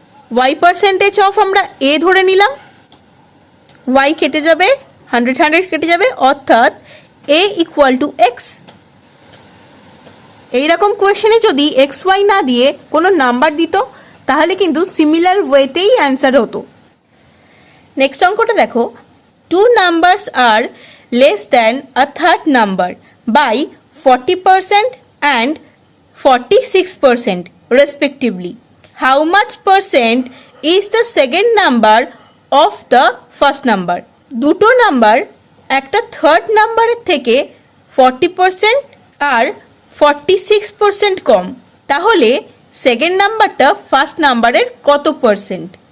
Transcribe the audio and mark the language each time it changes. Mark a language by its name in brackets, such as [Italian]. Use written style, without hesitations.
[Bangla] Y percentage of আমরা এ ধরে নিলাম, ওয়াই কেটে যাবে, 100 100 কেটে যাবে, অর্থাৎ এ ইকুয়াল টু এক্স। এইরকম কোয়েশ্চেনে যদি এক্স ওয়াই না দিয়ে কোনো নাম্বার দিত তাহলে কিন্তু সিমিলার ওয়েতেই অ্যান্সার হতো। নেক্সট অঙ্কটা দেখো, [English] 2 numbers are less than a third number by 40% and 46% respectively. How much percent is the second number of the first number? [Bangla] দুটো নাম্বার একটা থার্ড নাম্বারের থেকে 40% আর 46% কম, তাহলে সেকেন্ড নাম্বারটা ফার্স্ট নাম্বারের কত পার্সেন্ট?